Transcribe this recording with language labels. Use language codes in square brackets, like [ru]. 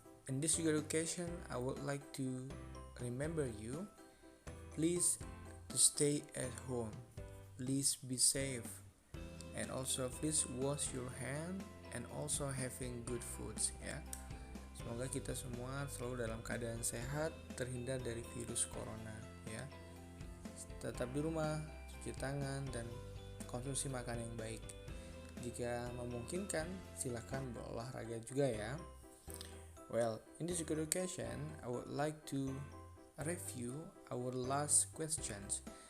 [en] In this good occasion, I would like to remember you. Please to stay at home. Please be safe. And also please wash your hand and also having good foods ya. [id] Semoga kita semua selalu dalam keadaan sehat, terhindar dari virus corona ya. Tetap di rumah, cuci tangan dan konsumsi makan yang baik. Jika memungkinkan, silakan berolahraga juga ya. [en] Well, in this good occasion, I would like to review our last questions.